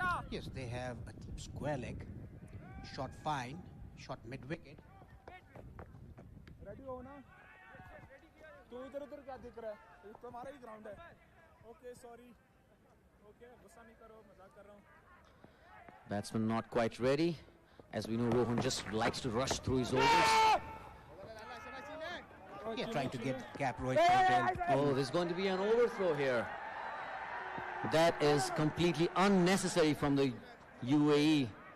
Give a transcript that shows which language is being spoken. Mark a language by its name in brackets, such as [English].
[English] Yes, they have a deep square leg, short fine, short mid wicket. [Hindi] Ready हो ना तू इधर उधर क्या दिख रहा है ये तो हमारा ही ग्राउंड है ओके सॉरी ओके गुस्सा नहीं करो मजाक कर रहा हूं [English] Batsman not quite ready. As we know, Rohan just likes to rush through his overs. Yeah, trying to get gap right front. Oh, there's going to be an overthrow here. That is completely unnecessary from the UAE.